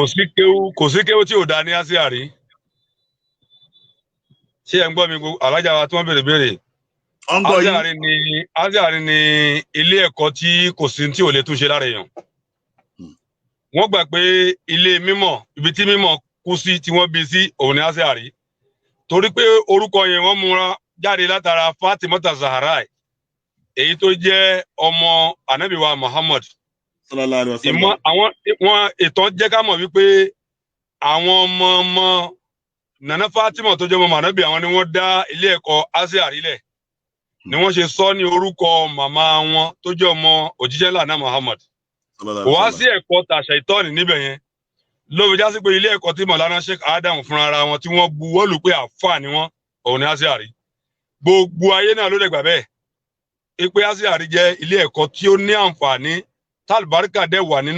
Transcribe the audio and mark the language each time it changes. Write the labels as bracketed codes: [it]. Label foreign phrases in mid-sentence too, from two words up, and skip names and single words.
[yo] kò sí kéwú tí ò dá ní Aziari ṣé ẹ ń gbọ́ mi alájà wa tí wọ́n béèrè Aziari ni ilé ẹ̀kọ́ tí kò sí tí ò lè túnṣe lára èèyàn wọ́n gbà pé ilé mímọ́ ibi tí mímọ́ kú sí tí wọ́n bí sí òun ni Aziari torí pé orúkọ yẹn wọ́n múra jáde látara Fatimata Zahra èyí tó jẹ́ ọmọ Ànábì wa Muhammad [ar] صلى الله عليه وسلم. [yo] ìmọ̀ àwọn ìtàn jẹ́ ká mọ̀ wípé àwọn ọmọ Nana Fatima tó jẹ́ ọmọ Ànábì àwọn ni wọ́n dá ilé ẹ̀kọ́ Azhar lẹ̀ ni wọ́n ṣe sọ ní orúkọ màmá wọn tó jẹ́ ọmọ òjíṣẹ́ ńlá náà Muhammad kò wá sí ẹ̀kọ́ tàṣà ìtọ́ni níbẹ̀ yẹn ló fi já sí pé ilé ẹ̀kọ́ tí Maulana Sheikh Adam fúnra ara wọn tí wọ́n buwọ́lù pé àfáà ni wọ́n òun ni Azhar gbogbo ayé náà ló dẹ̀ gbà bẹ́ẹ̀ pé Azhar jẹ́ ilé ẹ̀kọ́ tí ó ní àǹfààní tálùbáríkà dẹ̀ wà nínú